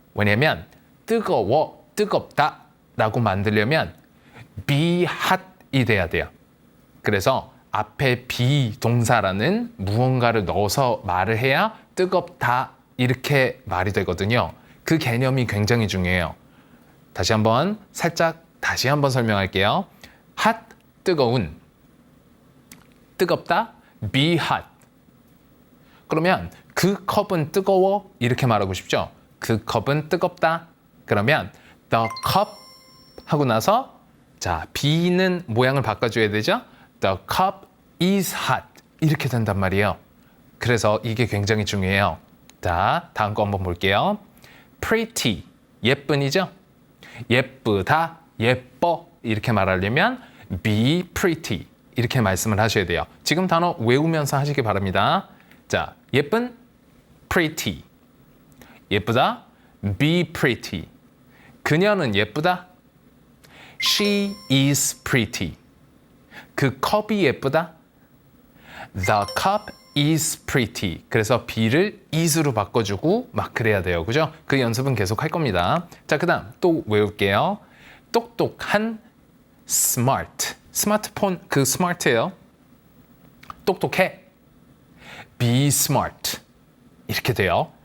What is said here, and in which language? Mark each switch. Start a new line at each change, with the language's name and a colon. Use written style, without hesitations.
Korean: 왜냐면 뜨거워, 뜨겁다 라고 만들려면
English: be hot
Korean: 이 돼야 돼요. 그래서 앞에 be 동사라는 무언가를 넣어서 말을 해야 뜨겁다 이렇게 말이 되거든요. 그 개념이 굉장히 중요해요. 다시 한번 설명할게요.
English: hot,
Korean: 뜨거운, 뜨겁다,
English: be hot.
Korean: 그러면 그 컵은 뜨거워 이렇게 말하고 싶죠? 그 컵은 뜨겁다. 그러면 the cup 하고 나서 자, be는 모양을 바꿔줘야 되죠?
English: The cup is hot
Korean: 이렇게 된단 말이에요. 그래서 이게 굉장히 중요해요. 자, 다음 거 한번 볼게요. pretty, 예쁜이죠? 예쁘다, 예뻐 이렇게 말하려면
English: be pretty
Korean: 이렇게 말씀을 하셔야 돼요. 지금 단어 외우면서 하시기 바랍니다. 자, 예쁜
English: pretty,
Korean: 예쁘다
English: be pretty,
Korean: 그녀는 예쁘다
English: she is pretty,
Korean: 그 컵이 예쁘다
English: the cup is pretty.
Korean: 그래서 be를 is로 바꿔주고 막 그래야 돼요. 그죠? 그 연습은 계속 할 겁니다. 자, 그 다음 또 외울게요. 똑똑한 smart. 스마트폰 그 smart예요. 똑똑해.
English: be smart.
Korean: 이렇게 돼요.